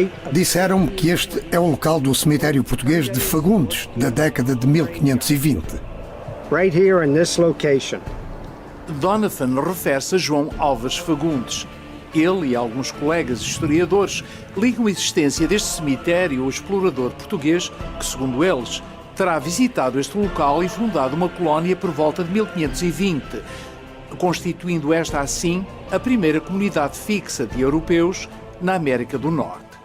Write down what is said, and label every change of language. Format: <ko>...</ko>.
<pt>Disseram-me que este é o local do cemitério português de Fagundes, da década de 1520.</pt> <en>Right here in this location.</en> <pt>Donovan refere-se a João Álvares Fagundes. Ele e alguns colegas historiadores ligam a existência deste cemitério ao explorador português que, segundo eles, terá visitado este local e fundado uma colónia por volta de 1520, constituindo esta assim a primeira comunidade fixa de europeus na América do Norte.</pt>